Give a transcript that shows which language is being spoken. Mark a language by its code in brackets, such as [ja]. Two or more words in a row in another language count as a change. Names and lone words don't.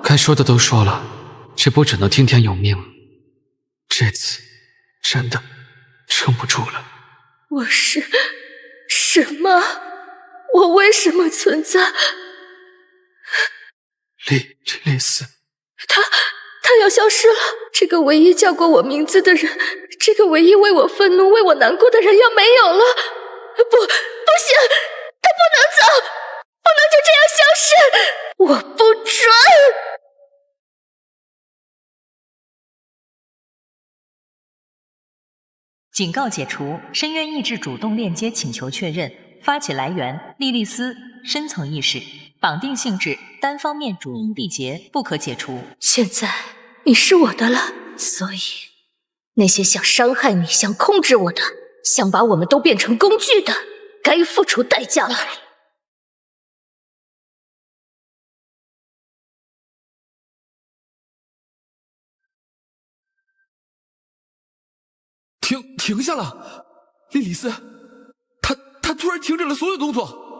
[zh] 該說的都說了，這波只能聽天由命了。這次真的撐不住了。我是什麼？我為什麼存在？莉莉絲，他要消失了。這個唯一叫過我名字的人，這個唯一為我憤怒、為我難過的人要沒有了。不行，他不能走，不能就这樣消失，我不准！警告解除，深淵意志主動鏈接請求確認，發起來源莉莉絲，深層意識，綁定性質單方面主動締結，不可解除。現在你是我的了，所以那些想傷害你、想控制我的、想把我們都變成工具的，該付出代價了。停下了，莉莉絲，他突然停止了所有动作。